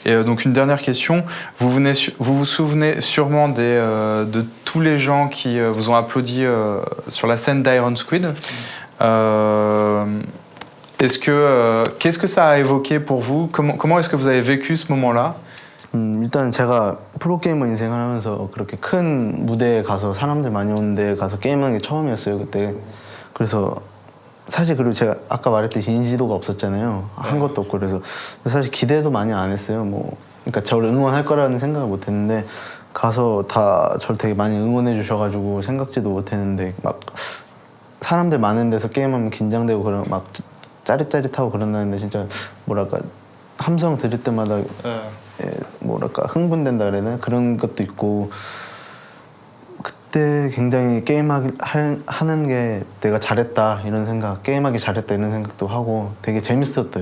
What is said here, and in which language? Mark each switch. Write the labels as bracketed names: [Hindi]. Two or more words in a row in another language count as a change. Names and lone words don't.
[French] Et donc une dernière question, vous vous souvenez sûrement de tous les gens qui vous ont applaudi sur la scène d'Iron Squid. Qu'est-ce que ça a évoqué pour vous? Comment est-ce que vous avez vécu ce moment-là? [Korean] 일단 제가 프로게이머 인생을 하면서 그렇게 큰 무대에 가서 사람들 많이 오는 데 가서 게임하는 게 처음이었어요 그때. 그래서 사실 그리고 제가 아까 말했듯이 인지도가 없었잖아요. 한 것도 없고 그래서 사실 기대도 많이 안 했어요. 뭐 그러니까 저를 응원할 거라는 생각을 못 했는데 가서 다 저를 되게 많이 응원해 주셔가지고 생각지도 못했는데 막 사람들 많은 데서 게임하면 긴장되고 그런 막 짜릿짜릿하고 그런다는데 진짜 뭐랄까 함성 들을 때마다 뭐랄까 흥분된다 그래야 되나 그런 것도 있고 그때 굉장히 하는 게 내가 잘했다 이런 생각 게임하기 잘했다 이런 생각도 하고 되게 재밌었어요.